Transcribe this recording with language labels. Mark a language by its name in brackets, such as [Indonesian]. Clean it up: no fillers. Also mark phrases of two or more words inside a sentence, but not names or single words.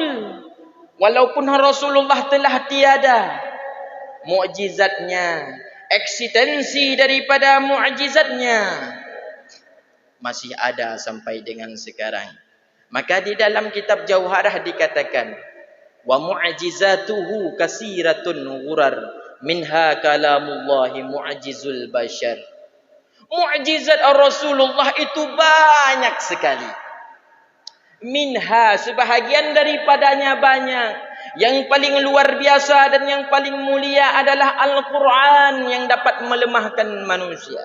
[Indonesian] Walaupun Rasulullah telah tiada, mukjizatnya, eksistensi daripada mukjizatnya masih ada sampai dengan sekarang. Maka di dalam kitab Jauharah dikatakan, [Arabic] ومعجزاته كثيرة غرر منها كلام الله معجز البشر. [Indonesian] Mukjizat Rasulullah itu banyak sekali. Minha, sebahagian daripadanya banyak. Yang paling luar biasa dan yang paling mulia adalah Al-Quran yang dapat melemahkan manusia.